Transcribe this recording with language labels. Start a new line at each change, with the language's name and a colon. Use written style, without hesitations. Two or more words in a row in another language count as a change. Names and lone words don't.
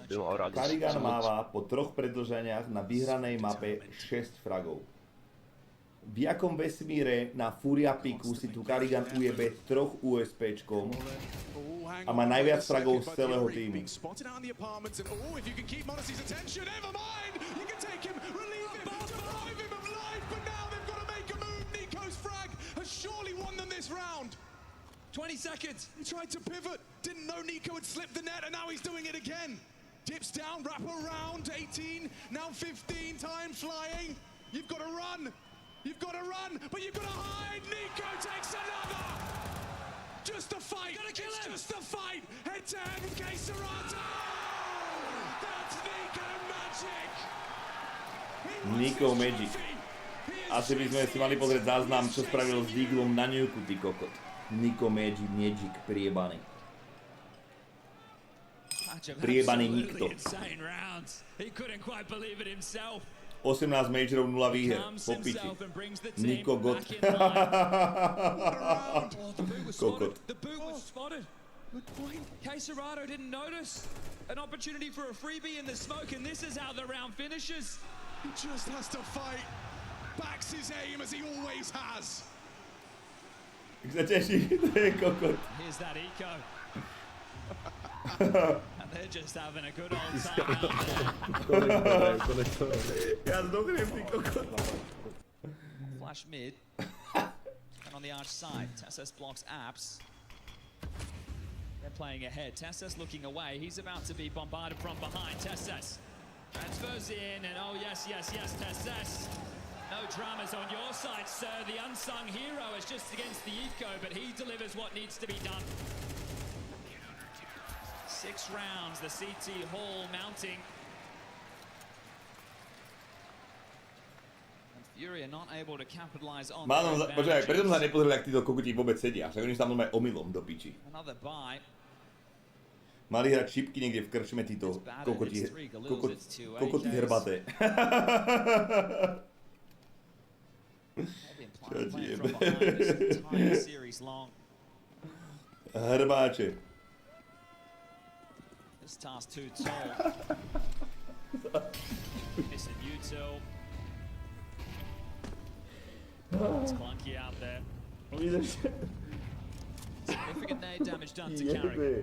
Slovak: Karrigan máva po 3 predĺžaniach na vyhranej mape 6 fragov. V jakom vesmíre na Furia piku si tu Karigan ujebe 3 USPčkom a má najviac fragov z celého týmu.
English: Surely won them this round. 20 seconds. He tried to pivot. Didn't know Nico had slipped the net, and now he's doing it again. Dips down, wrap around. 18, now 15. Time flying. You've got to run. You've got to run, but you've got to hide. Nico takes another. Just a fight. It's just a fight. Head to head with Keserato. That's Nico Magic. Nico Magic.
Slovak: Asi by sme si mali pozrieť záznam, čo spravil s Deaglom na Nuku, ty kokot. Nico Magic, priebaný. Priebaný nikto. 18 majorov, 0 výher. Po piči. Nico God. Kokot.
English: Good point. Keserato didn't notice an opportunity for a freebie in the smoke, and this is how the round finishes. He just has to fight. Backs his aim as he always has.
Slovak: Jak sa teší, to je kokot.
English: Here's that eco. And they're just having a good old time out there.
Slovak: Ja zdokriem, ty kokot.
English: Flash mid. And on the arch side, TSS blocks apps. They're playing ahead. TSS looking away. He's about to be bombarded from behind. TSS transfers in, and oh yes, TSS. No dramas on your side, sir. The unsung hero is just against the eco, but he delivers what needs to be done. 6 rounds, the CT Hall mounting. And Furia not able to capitalize on the
Slovak: počkaj, preto som sa nepozrel, jak títo kokoti vôbec sedia. Však oni sa tam normálne omylom do piči.
English: Another buy.
Slovak: Mali hrať šipky niekde v krčme títo kokoti hrbaté. Čo ti jebe? Hrbáče.
English: This task too tall. Missing util. It's clunky out there. Significant nade damage done to Carrick.